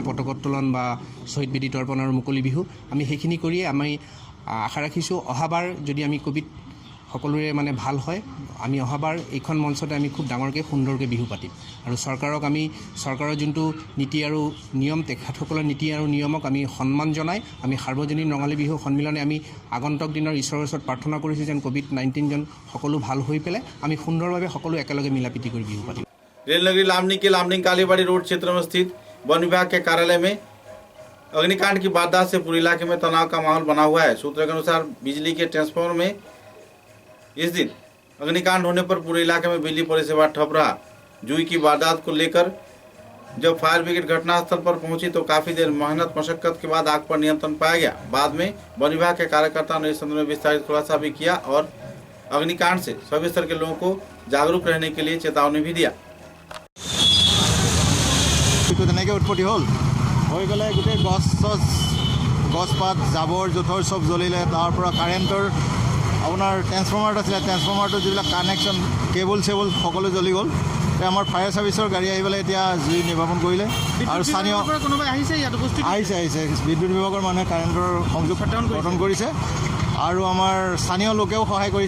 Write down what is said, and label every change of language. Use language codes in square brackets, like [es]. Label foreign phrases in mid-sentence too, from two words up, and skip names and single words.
[as] পতাকা উত্তোলন বা শ্বহীদ বেদী তৰ্পণ আৰু মুকলি বিহু, আমি সেইখিনি কৰিয়ে আমি আশা ৰাখিছোঁ অহাবাৰ যদি আমি কোভিড সকলোৰে মানে ভাল হয়, আমি অহাবাৰ এইখন মঞ্চতে আমি খুব ডাঙৰকৈ সুন্দৰকৈ বিহু পাতিম আৰু চৰকাৰক আমি চৰকাৰৰ যোনটো নীতি আৰু নিয়ম তেখেতসকলৰ নীতি আৰু নিয়মক আমি সন্মান জনাই আমি সাৰ্বজনীন ৰঙালী বিহু সন্মিলনে আমি আগন্তুক দিনৰ ঈশ্বৰৰ ওচৰত প্ৰাৰ্থনা কৰিছোঁ যেন কোভিড-19 যেন সকলো ভাল হৈ পেলাই আমি সুন্দৰভাৱে সকলো একেলগে মিলাপ্ৰীতি কৰি বিহু পাতিম। [hi] रेल नगरी लामनी के लामनी कालीबाड़ी रोड क्षेत्र में स्थित वन विभाग के कार्यालय में अग्निकांड की वारदात से पूरे इलाके में तनाव का माहौल बना हुआ है। सूत्रों के अनुसार बिजली के ट्रांसफार्मर में इस दिन अग्निकांड होने पर पूरे इलाके में बिजली परिसेवा ठप रहा। जुई की वारदात को लेकर जब फायर ब्रिगेड घटनास्थल पर पहुंची तो काफी देर मेहनत मशक्कत के बाद आग पर नियंत्रण पाया गया। बाद में वन विभाग के कार्यकर्ताओं ने इस संदर्भ में विस्तारित खुलासा भी किया और अग्निकांड से सभी स्तर के लोगों को जागरूक रहने के लिए चेतावनी भी दिया। [as] তেনেকৈ উৎপত্তি হ'ল হৈ গ'লে গোটেই গছপাত জাবৰ জোঁথৰ চব জ্বলিলে। তাৰ পৰা কাৰেণ্টৰ আপোনাৰ ট্ৰেন্সফৰ্মাৰটো আছিলে, ট্ৰেন্সফৰ্মাৰটো যিবিলাক [en] connection cable [as] চেবল সকলো জ্বলি গ'ল। আমাৰ [en] fire service [as] গাড়ী আহি পেলাই এতিয়া জুই নিৰ্বাপন কৰিলে আৰু স্থানীয় আহিছে বিদ্যুৎ বিভাগৰ মানুহে কাৰেণ্টৰ সংযোগ গঠন কৰিছে আৰু আমাৰ স্থানীয় লোকেও সহায় কৰিছে।